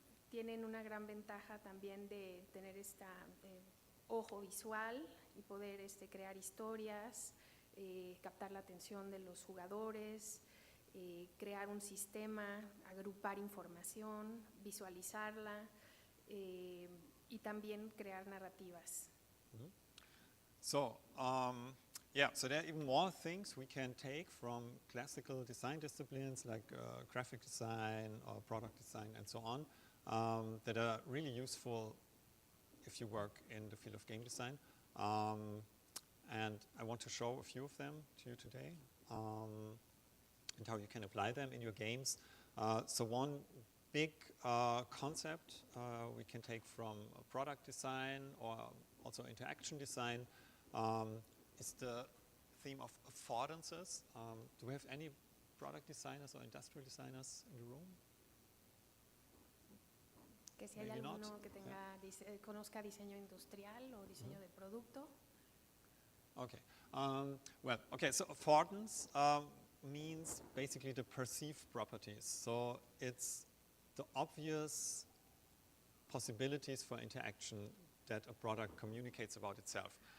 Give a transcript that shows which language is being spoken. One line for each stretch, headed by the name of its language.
Spanish: Tienen una gran ventaja también de tener esta ojo visual y poder crear historias, captar la atención de los jugadores, crear un sistema, agrupar información, visualizarla y también crear narrativas. Mm-hmm.
English: So, yeah, so there are even more things we can take from classical design disciplines like graphic design or product design and so on that are really useful if you work in the field of game design. And I want to show a few of them to you today and how you can apply them in your games. So one big concept we can take from product design or also interaction design is the theme of affordances. Do we have any product designers or industrial designers in the room?
Spanish: Que si hay
English: Maybe
Spanish: alguno
English: not.
Spanish: que tenga, conozca diseño industrial o diseño de producto.
English: Okay. Well, okay, so affordance means basically the perceived properties. So it's the obvious possibilities for interaction that a product communicates about itself.